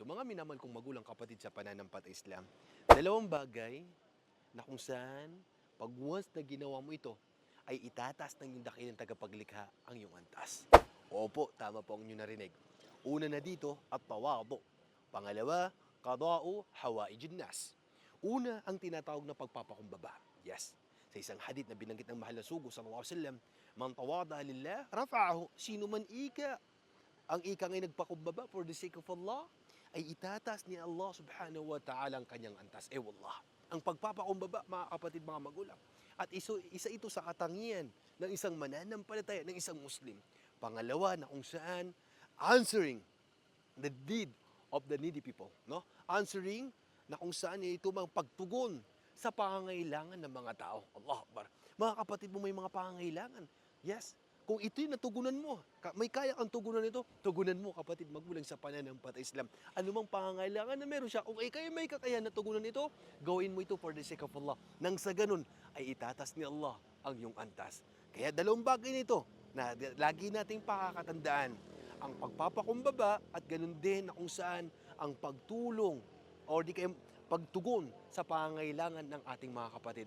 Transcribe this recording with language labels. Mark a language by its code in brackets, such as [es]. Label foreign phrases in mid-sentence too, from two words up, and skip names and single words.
[tl] Mga minamahal kong magulang kapatid sa pananampalatayang Islam, dalawang bagay na kung saan pag once na ginawa mo ito, ay itataas ng iyong dakilang tagapaglikha ang iyong antas. Opo, tama po ang inyong narinig. Una na dito, at tawado. Pangalawa, [ar] قضاء حوائج الناس. [tl] Una, ang tinatawag na pagpapakumbaba. Yes. Sa isang hadith na binanggit ng mahal na sugo, [ar] صلى الله عليه وسلم من تواضع لله رفعه. [tl] Sino man ang ika ngay nagpakumbaba [en] for the sake of Allah, [tl] ay itataas ni Allah [ar] سبحانه وتعالى [tl] ang kanyang antas. Wallah, ang pagpapakumbaba, mga kapatid, mga magulang, at isa ito sa katangian ng isang mananampalataya, ng isang Muslim. Pangalawa, na kung saan [en] answering the need of the needy people. [tl] No? Answering na kung saan ito mga pagtugon sa pangangailangan ng mga tao. [ar] الله أكبر. [tl] Mga kapatid mo, may mga pangangailangan. Yes, kung ito'y natugunan mo, may kaya kang tugunan ito, tugunan mo, kapatid magulang, sa pananampalatayang Islam. Ano mang pangangailangan na meron siya, kung kayo may kakayahan na tugunan ito, gawin mo ito [en] for the sake of Allah. [tl] Nang sa ganun, ay itatas ni Allah ang iyong antas. Kaya dalawang bagay nito na lagi nating pakakatandaan. Ang pagpapakumbaba at ganun din na kung saan ang pagtulong o di kayo pagtugon sa pangangailangan ng ating mga kapatid.